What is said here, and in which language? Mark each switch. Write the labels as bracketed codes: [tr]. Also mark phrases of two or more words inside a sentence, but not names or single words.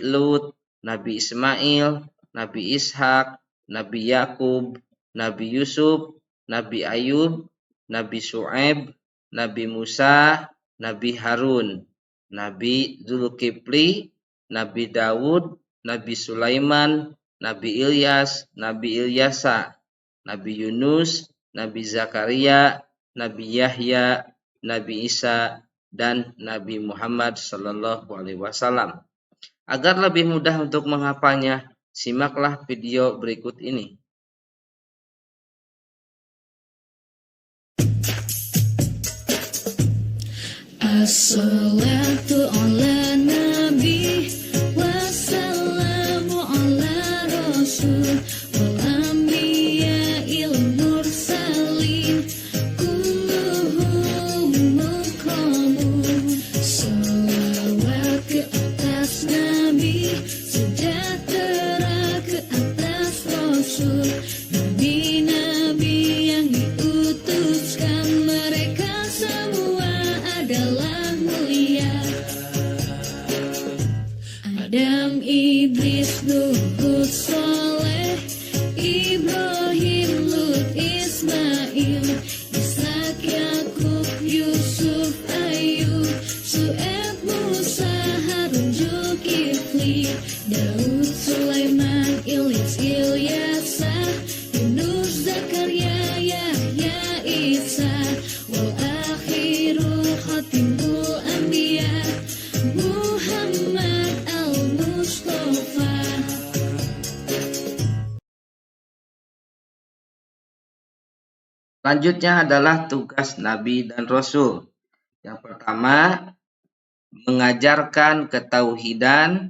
[ms] Lut, Nabi Ismail, Nabi Ishak, Nabi Yakub, Nabi Yusuf, Nabi Ayub, Nabi Shu'aib, Nabi Musa, Nabi Harun, Nabi Zulkifli, Nabi Dawud, Nabi Sulaiman, Nabi Ilyas, Nabi Ilyasa, Nabi Yunus, Nabi Zakaria, Nabi Yahya, Nabi Isa, dan Nabi Muhammad [ar] صلى الله عليه وسلم. [ms] Agar lebih mudah untuk menghafalnya, simaklah video berikut ini. [ar] الصلاة على النبي والسلام على الرسول والأنبياء المرسلين كلهم مكرمون. [ms] Salawat ke atas nabi, sejahtera ke atas rasul, nabi-nabi yang diutuskan, mereka semua adalah mulia. [ar] Adam, Idris, Nuh, Hud, Soleh, Ibrahim, Lut, Ismail, Ishak, Yakub, Yusuf, Ayub, Shu'aib, Musa, Harun, Zulkifli, Daud, Sulaiman, Ilyas, Ilyasa, Yunus, Zakaria, يحيى، عيسى، والآخر خاتم الأنبياء، محمد المصطفى. [ms] Selanjutnya adalah tugas Nabi dan Rasul. Yang pertama, mengajarkan ketauhidan.